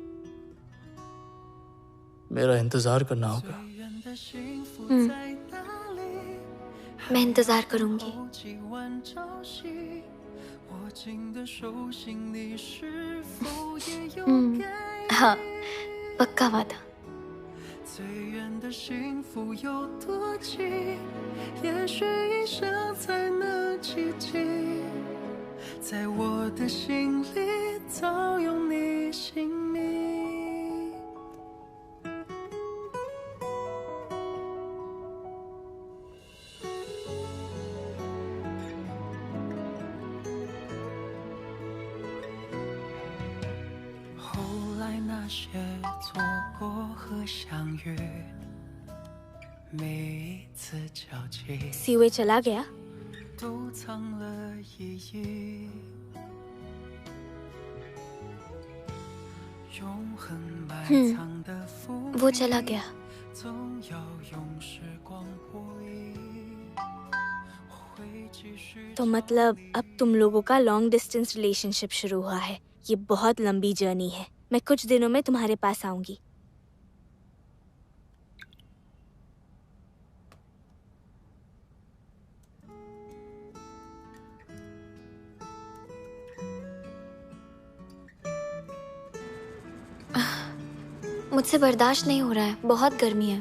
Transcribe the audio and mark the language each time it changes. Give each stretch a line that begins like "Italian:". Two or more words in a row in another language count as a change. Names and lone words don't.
Hindi: मेरा इंतजार करना होगा। मैं इंतजार करूंगी। हाँ, पक्का वादा।
Chinese: 最远的幸福有多近？也许一生才能企及，在我的心里早有你姓名。后来那些错过和相遇，每一次交集
Hindi: सीवे चला गया।
Chinese: 都藏了意义。永恒埋藏的福
Hindi: वो चला गया।
Chinese: 总要用时光博弈。会继续
Hindi: तो मतलब अब तुम लोगों का
English: long distance relationship
Hindi: शुरू हुआ है। ये बहुत लंबी जर्नी है। मैं कुछ दिनों में तुम्हारे पास आऊंगी। मुझसे बर्दाश्त नहीं हो रहा है, बहुत गर्मी है।